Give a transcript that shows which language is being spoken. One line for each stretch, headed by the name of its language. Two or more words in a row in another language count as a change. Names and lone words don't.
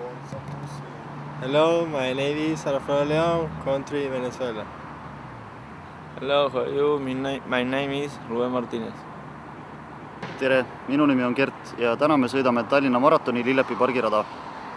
English: Hello, my name is Alfredo León, country Venezuela. Hello, how are you? My name is Ruben Martinez.
Estonian: Tere, minu nimi on Gert ja täna me sõidame Tallinna maratoni Lillepi pargirada.